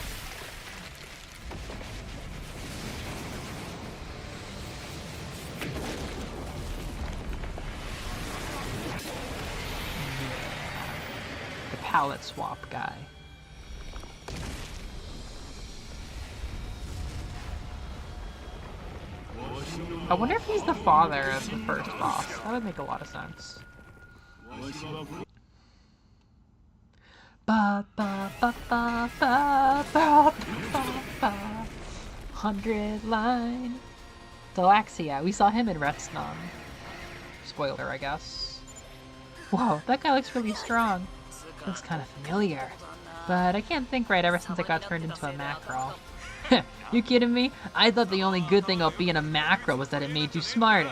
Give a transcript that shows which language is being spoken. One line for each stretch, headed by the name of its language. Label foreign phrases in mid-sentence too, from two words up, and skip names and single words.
English: The palette swap guy. I wonder if he's the father of the first boss. That would make a lot of sense. Ba ba ba ba ba ba ba ba. 100 line. Delaxia. We saw him in Retsnom. Spoiler, I guess. Whoa, that guy looks really strong. Looks kind of familiar. But I can't think right ever since I got turned into a mackerel. You kidding me? I thought the only good thing about being a macro was that it made you smarter.